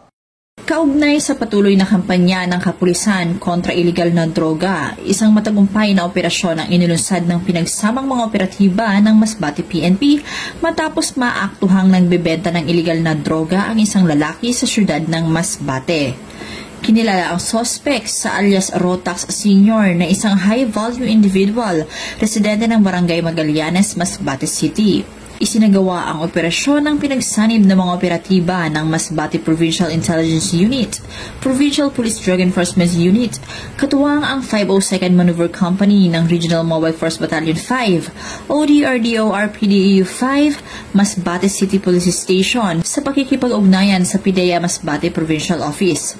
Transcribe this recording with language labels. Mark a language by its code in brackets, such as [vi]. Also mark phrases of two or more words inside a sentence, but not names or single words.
[tl] Kaugnay sa patuloy na kampanya ng kapulisan kontra illegal na droga, isang matagumpay na operasyon ang inilunsad ng pinagsamang mga operatiba ng Masbate PNP matapos maaktuhang nagbebenta ng illegal na droga ang isang lalaki sa syudad ng Masbate. Kinilala ang suspect sa alias Rotax Sr. na isang [en] high-value individual, [tl] residente ng Barangay Magallanes, Masbate City. Isinagawa ang operasyon ng pinagsanib ng mga operatiba ng Masbate Provincial Intelligence Unit, Provincial Police Drug Enforcement Unit, katuwang ang 502nd Maneuver Company ng Regional Mobile Force Battalion 5, ODRDO RPDAU 5, Masbate City Police Station sa pakikipag-ugnayan sa PIDEA Masbate Provincial Office.